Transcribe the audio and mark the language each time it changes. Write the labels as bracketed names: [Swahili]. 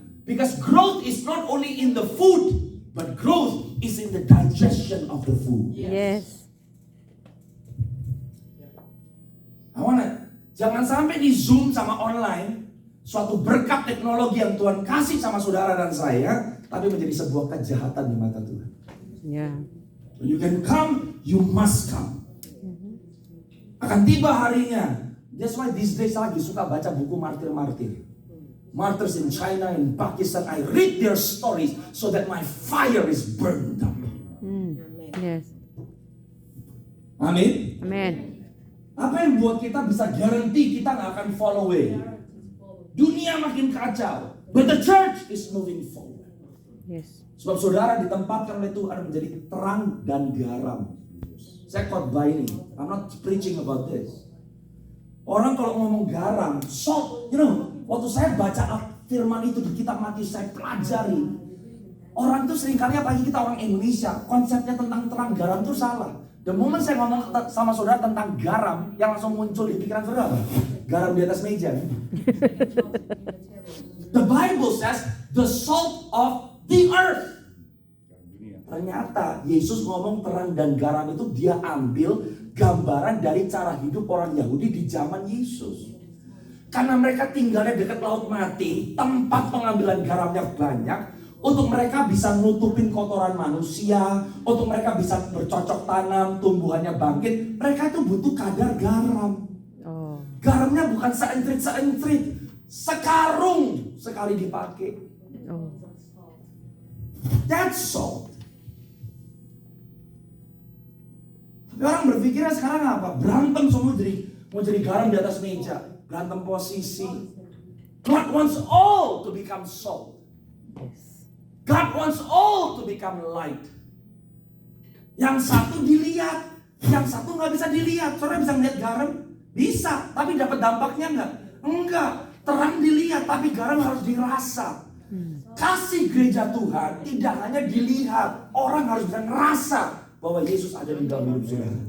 [English] Because growth is not only in the food, but growth is in the digestion of the food. Yes. [Indonesian] Jangan sampai di Zoom sama online, suatu berkat teknologi yang Tuhan kasih sama saudara dan saya, tapi menjadi sebuah kejahatan di mata Tuhan. [English] Yeah. When you can come, you must come. [Indonesian] Akan tiba harinya. [English] That's why these days [Indonesian] saya lagi suka baca buku martir-martir. [English] Martyrs in China and Pakistan, I read their stories so that my fire is burned up. Yes. [Indonesian] Amin. [English] Amen. [Indonesian] Apa yang buat kita bisa garanti kita nggak akan [English] fall away? [Indonesian] Dunia makin kacau, [English] but the church is moving forward. Yes. [Indonesian] Sebab saudara ditempatkan oleh Tuhan menjadi terang dan garam. Saya khotbah ini, [English] I'm not preaching about this. [Indonesian] Orang kalau ngomong garam, salt, waktu saya baca firman itu di kitab Matius, saya pelajari. Orang tuh seringkali, apalagi kita orang Indonesia, konsepnya tentang terang garam itu salah. [English] The moment [Indonesian] saya ngomong sama saudara tentang garam, yang langsung muncul di pikiran saudara apa? Garam di atas meja. [English] The Bible says, the salt of the earth. [Indonesian] Ternyata Yesus ngomong terang dan garam itu dia ambil gambaran dari cara hidup orang Yahudi di zaman Yesus. Karena mereka tinggalnya dekat laut mati, tempat pengambilan garamnya banyak. Untuk mereka bisa nutupin kotoran manusia, untuk mereka bisa bercocok tanam, tumbuhannya bangkit. Mereka itu butuh kadar garam. Oh. Garamnya bukan seentrit, sekarung sekali dipakai. Oh. [English] That's salt. [Indonesian] Tapi orang berpikirnya sekarang apa? Berantem semua mau jadi garam di atas meja, berantem posisi. [English] God wants all to become salt. God wants all to become light. [Indonesian] Yang satu dilihat, yang satu nggak bisa dilihat. Saudara bisa ngeliat garam? Bisa, tapi dapat dampaknya nggak? Enggak. Terang dilihat, tapi garam harus dirasa. Kasih gereja Tuhan tidak hanya dilihat, orang harus bisa ngerasa bahwa Yesus ada di dalam hidup saudara.